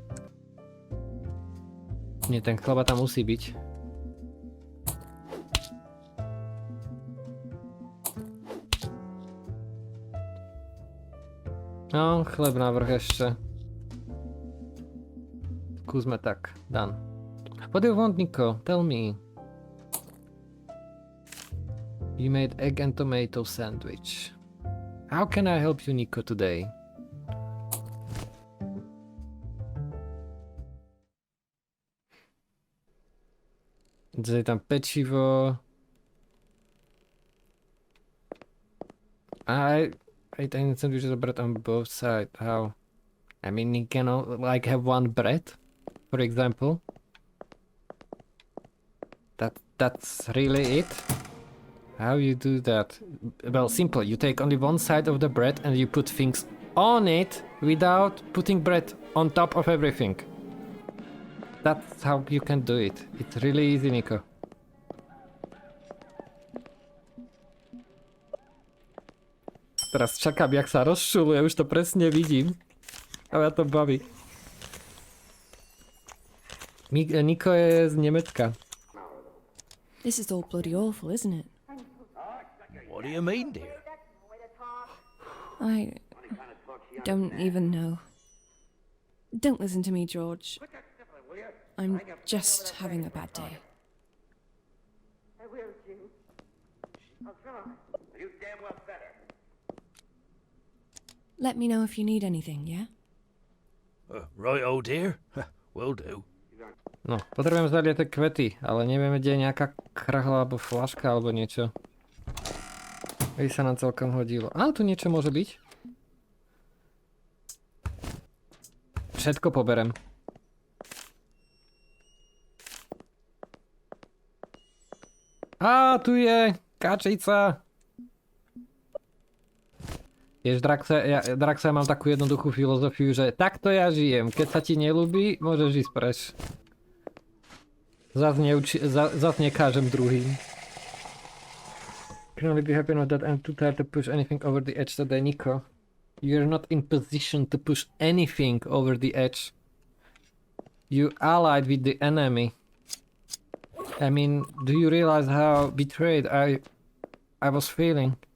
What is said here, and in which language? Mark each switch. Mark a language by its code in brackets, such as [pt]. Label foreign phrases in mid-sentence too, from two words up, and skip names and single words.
[sk] Nie, ten chleba tam musí byť. No, chleb navrh ešte. Skúsme tak, [en] done. What do you want, Nico? Tell me. You made egg and tomato sandwich. How can I help you, Nico, today? [sk] Je tam pečivo. [en] I think sandwiches are bread on both sides. How? I mean, you can like have one bread, for example. That's really it? How you do that? Well, simple. You take only one side of the bread and you put things on it without putting bread on top of everything. That's how you can do it. It's really easy, Nico. [sk] Teraz čakám, jak sa rozšuluje, už to presne vidím. A ja to baví. Nico je z Nemecka. [en] This is all bloody awful, isn't it? What do you mean, dear? I don't even know. Don't listen to me, George. I'm just having a bad day. Let me know if you need anything, yeah? Right, oh dear. Will do. [sk] No, potrebujem zaliať tie kvety, ale nevieme, kde je nejaká krahla alebo flaška alebo niečo. By sa nám celkom hodilo. Ale tu niečo môže byť. Všetko poberem. Á, tu je kačica. Vieš, Draxa, ja mám takú jednoduchú filozofiu, že takto ja žijem. Keď sa ti nelúbi, môžeš ísť preč. Zas nekážem druhým. [en] Can only be happy with that I'm too tired to push anything over the edge today, Nico. You're not in position to push anything over the edge. You allied with the enemy. I mean, do you realize how betrayed I was feeling?